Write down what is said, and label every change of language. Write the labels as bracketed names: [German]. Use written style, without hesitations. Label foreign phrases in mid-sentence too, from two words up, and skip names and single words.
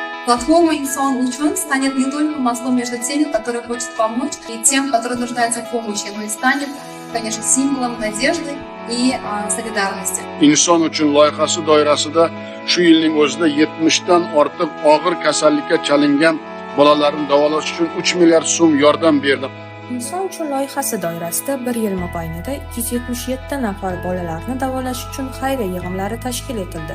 [Russian] Платформа «Инсон учен» станет не только мостом между теми, которые хочет помочь, и тем, которые нуждаются в помощи, но и станет, конечно, символом надежды и солидарности. [Uzbek] İnson uchun loyihasi doirasida shu yilning o'zida 70 dan ortiq og'ir kasallikka chalingan bolalarni davolash uchun 3 milliard so'm yordam berdi. Inson uchun loyihasi doirasida 1 yil mobaynida 277 nafar bolalarni davolash uchun xayriya yig'imlari tashkil etildi.